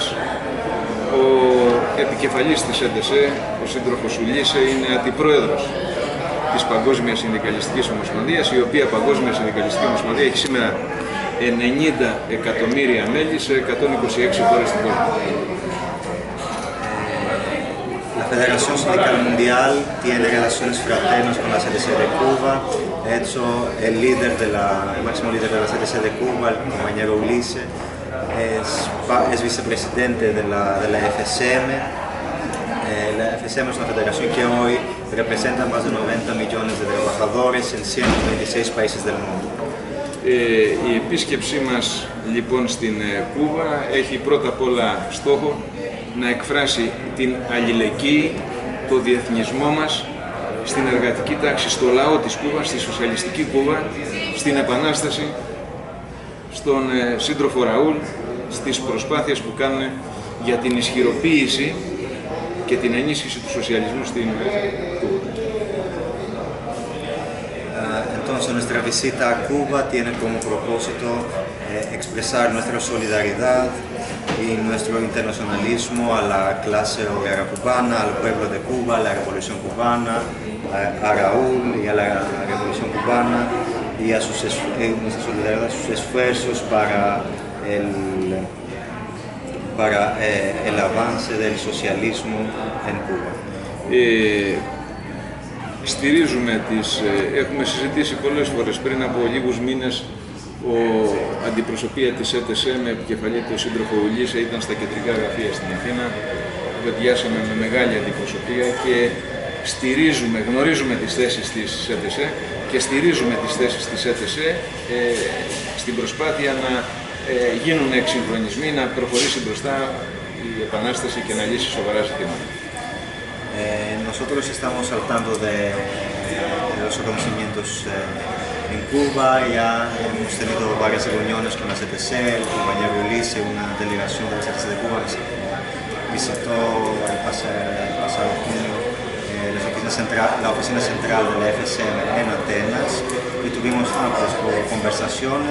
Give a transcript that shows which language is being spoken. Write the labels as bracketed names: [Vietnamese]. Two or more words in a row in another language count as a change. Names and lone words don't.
[Greek] Ο επικεφαλής της ΣΕΤΕΣΕ, ο σύντροφος Ουλίσε, είναι αντιπρόεδρος της Παγκόσμιας Συνδικαλιστικής Ομοσπονδίας, η οποία Παγκόσμια Συνδικαλιστική Ομοσπονδία έχει σήμερα 90 εκατομμύρια μέλη σε 126 χώρες του κόσμου. [Spanish] La Federación Sindical Mundial tiene relaciones fraternas con la CDC de Cuba. De hecho, el máximo líder de la CDC de Cuba, el compañero Ουλίσε, es vicepresidente de la FSM. La FSM es una federación que hoy representa más de 90 millones de trabajadores en 126 países del mundo. [Greek] Η επίσκεψή μας λοιπόν στην Κούβα έχει πρώτα απ' όλα στόχο να εκφράσει την αλληλεγγύη, το διεθνισμό μας στην εργατική τάξη, στο λαό της Κούβας, στη σοσιαλιστική Κούβα, στην Επανάσταση, στον σύντροφο Ραούλ, στις προσπάθειες που κάνουν για την ισχυροποίηση και την ενίσχυση του σοσιαλισμού στην Κούβα. [Spanish] Entonces, nuestra visita a Cuba tiene como propósito expresar nuestra solidaridad y nuestro internacionalismo a la clase obrera cubana, al pueblo de Cuba, a la revolución cubana, a Raúl y a la revolución cubana, y a nuestra solidaridad, a sus esfuerzos para el avance del socialismo en Cuba. [Greek] Έχουμε συζητήσει πολλές φορές. Πριν από λίγους μήνες αντιπροσωπεία της ΣΕΤΕΣΕ με επικεφαλή του σύντροφο Ουλίσε ήταν στα κεντρικά γραφεία στην Αθήνα. Βεβαιάσαμε με μεγάλη αντιπροσωπεία και γνωρίζουμε τις θέσεις της ΣΕΤΕΣΕ και στηρίζουμε τις θέσεις της ΣΕΤΕΣΕ στην προσπάθεια να γίνουν εξυγχρονισμοί, να προχωρήσει μπροστά η Επανάσταση και να λύσει σοβαρά ζητήματα. [Spanish] Nosotros estamos al tanto de los acontecimientos en Cuba. Ya hemos tenido varias reuniones con la CTC, el compañero Ουλίσε, una delegación de la CTC de Cuba que visitó el pasado junio la oficina central de la FSM en Atenas y tuvimos amplias conversaciones.